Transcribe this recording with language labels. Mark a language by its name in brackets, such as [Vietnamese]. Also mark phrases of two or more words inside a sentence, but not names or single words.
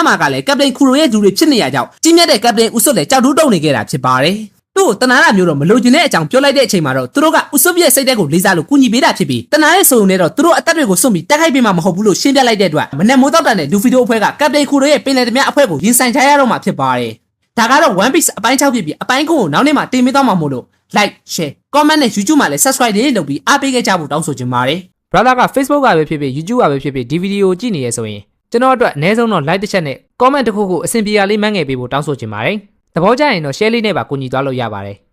[Burmese] မှာကလည်းကပတိန်ခူရိုရဲ့လူတွေဖြစ်နေရကြောင်းကြီးမြတ်တဲ့ကပတိန်ဥစွတ်လည်းကြောက်တူးတုံနေခဲ့တာဖြစ်ပါတယ်သူ့ကိုတနာရမျိုးတော့မလိုချင်တဲ့အကြောင်းပြောလိုက်တဲ့အချိန်မှာတော့သူတို့ကဥ စွတ်ရဲ့စိတ်ဓာတ်ကိုလေးစားလို့ကူညီပေးတာဖြစ်ပြီးတနာရဲ့ဆိုုံနဲ့တော့သူတို့အသက်တွေကိုစွန့်ပြီးတိုက်ခိုက်ပေးမှာမဟုတ်ဘူးလို့ရှင်းပြလိုက်တဲ့အတွက်မနက်မိုးတောက်တာနဲ့လူဖီတို့အဖွဲ့ကကပတိန်ခူရိုရဲ့ပင်လယ်သမားအဖွဲ့ကိုရင်ဆိုင်ချရတော့မှာဖြစ်ပါတယ်ဒါကတော့ One Piece အပိုင်း6ဖြစ်ပြီးအပိုင်း9ကိုနောက်နေ့မှတင်ပေးသွားမှာမို့လို့ [English] like share comment [Burmese] နဲ့ YouTube မှာလည်း subscribe လေးလုပ်ပြီးအားပေးခဲ့ကြဖို့တောင်းဆိုချင်ပါတယ် brother က Facebook ကပဲဖြစ်ဖြစ် YouTube ကပဲဖြစ်ဖြစ်ဒီဗီဒီယိုကြည့်နေရဆိုရင်ကျွန်တော်အတွက်အနည်းဆုံးတော့ like တစ်ချက်နဲ့ comment တစ်ခုခုအဆင်ပြေရလေးမှန်းငယ်ပေးဖို့တောင်းဆိုချင်ပါတယ်သဘောကျရင်တော့ share လေးနဲ့ပါကူညီသွားလို့ရပါတယ်